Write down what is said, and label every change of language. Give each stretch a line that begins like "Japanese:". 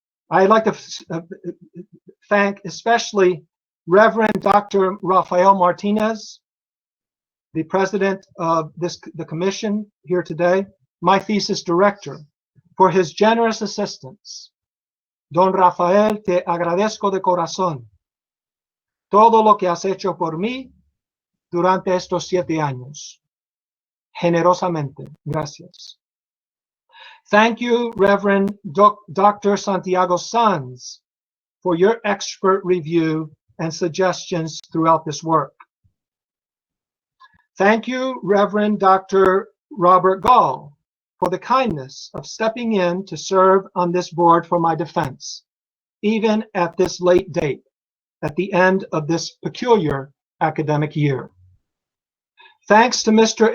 English: I'd like to thank especially Reverend Dr. Rafael Martínez, the president of the commission here today, my thesis director, for his generous assistance
Spanish: Don Rafael, te agradezco de corazón todo lo que has hecho por mí durante estos 7 años. Generosamente, gracias.
English: Thank you, Reverend Dr. Santiago Sanz, for your expert review and suggestions throughout this work. Thank you, Reverend Dr. Robert Gahl, for the kindness of stepping in to serve on this board for my defense, even at this late date, at the end of this peculiar academic year. Thanks to Mr.